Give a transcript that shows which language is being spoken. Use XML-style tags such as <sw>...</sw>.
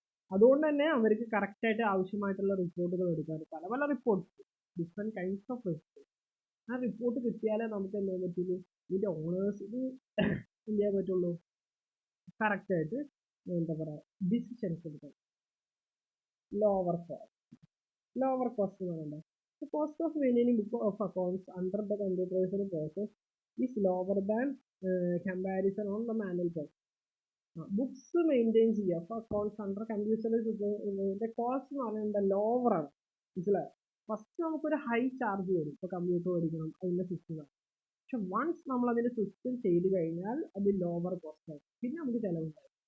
<ml>അതുകൊണ്ട് തന്നെ അവർക്ക് കറക്റ്റായിട്ട് ആവശ്യമായിട്ടുള്ള റിപ്പോർട്ടുകൾ എടുക്കാൻ പല പല reports,</ml> <en>Different kinds of report.</en> <ml>ആ റിപ്പോർട്ട് കിട്ടിയാലേ നമുക്ക് എന്ത് ചെയ്യാൻ പറ്റുള്ളൂ, ഇതിൻ്റെ ഓണേഴ്സിന് എന്ത് ചെയ്യാൻ പറ്റുള്ളൂ, കറക്റ്റായിട്ട് എന്താ പറയുക ഡിസിഷൻസ് എടുക്കാൻ. ലോവർ കോസ്റ്റ് എന്ന് പറയുന്നത്</ml> <en>the cost of maintaining book of accounts under the computerized process is lower than comparison on the manual process.</en> <ml>Books maintain ചെയ്യുക അപ്പോൾ അക്കൗണ്ട്സ് അണ്ടർ കമ്പ്യൂട്ടറിൻ്റെ കോസ്റ്റ് എന്ന് പറയുന്നത് ലോവർ ആണ്. മനസ്സിലായോ? ഫസ്റ്റ് നമുക്കൊരു ഹൈ ചാർജ് വരും, ഇപ്പോൾ കമ്പ്യൂട്ടർ മേടിക്കണം അതിൻ്റെ സിസ്റ്റം. പക്ഷെ വൺസ് നമ്മൾ അതിൻ്റെ സിസ്റ്റം ചെയ്ത് കഴിഞ്ഞാൽ അത് ലോവർ കോസ്റ്റ് ആവും, പിന്നെ നമുക്ക് ചിലവുണ്ടാവും.</ml>